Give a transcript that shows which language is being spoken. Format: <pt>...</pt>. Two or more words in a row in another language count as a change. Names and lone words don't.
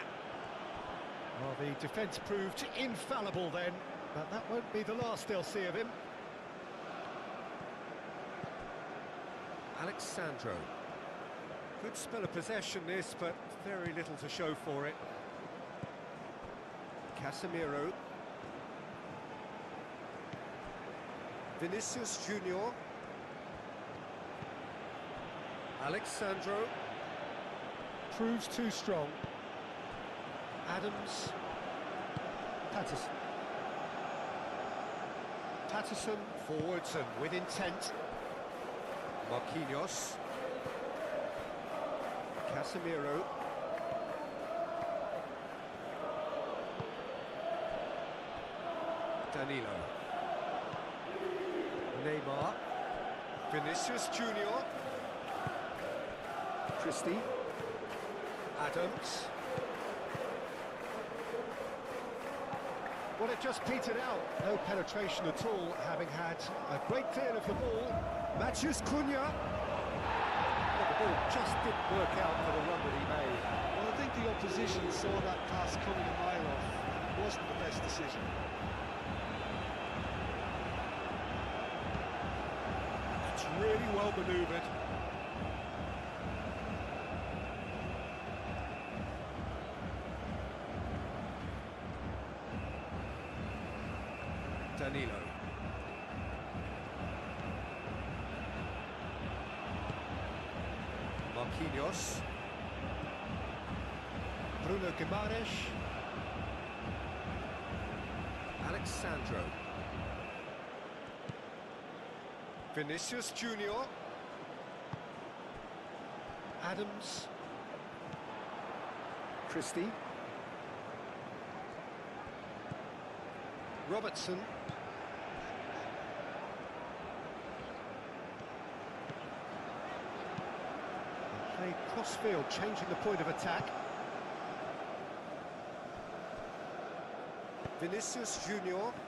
<en>Well, the defence proved infallible then, but that won't be the last they'll see of him. Alexandro. Good spell of possession this, but very little to show for it. Casemiro. Vinicius Junior. Alexandro. Proves too strong. Adams. Patterson. Patterson forwards and with intent. Marquinhos. Casemiro. Danilo. Neymar. Vinicius Junior. Christie. Adams. Well, it just petered out. No penetration at all, having had a great clear of the ball. Matheus Cunha. Well, the ball just didn't work out for the run that he made. Well, I think the opposition saw that pass coming a mile off. It wasn't the best decision. It's really well manoeuvred. Danilo. Marquinhos. Bruno Guimaraes. Alexandro. Vinicius Junior. Adams. Christie. Robertson. Play cross-field, changing the point of attack. Vinicius Junior.</en>